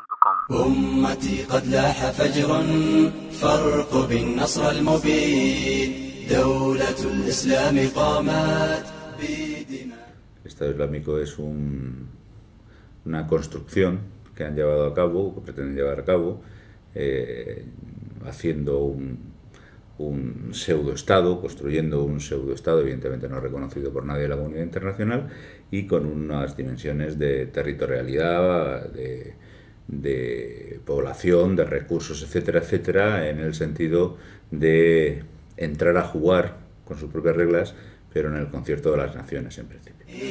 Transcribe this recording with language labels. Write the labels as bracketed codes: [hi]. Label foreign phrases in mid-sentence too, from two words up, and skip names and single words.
[ar] أمتي قد لاح فجر فارقب النصر المبين دولة الإسلام قامت بدماء. [es] El Estado Islámico es una construcción que han llevado a cabo, que pretenden llevar a cabo, haciendo un pseudoestado, construyendo un pseudoestado, evidentemente no reconocido por nadie de la comunidad internacional, y con unas dimensiones de territorialidad, de población, de recursos, etcétera, etcétera, en el sentido de entrar a jugar con sus propias reglas, pero en el concierto de las naciones, en principio.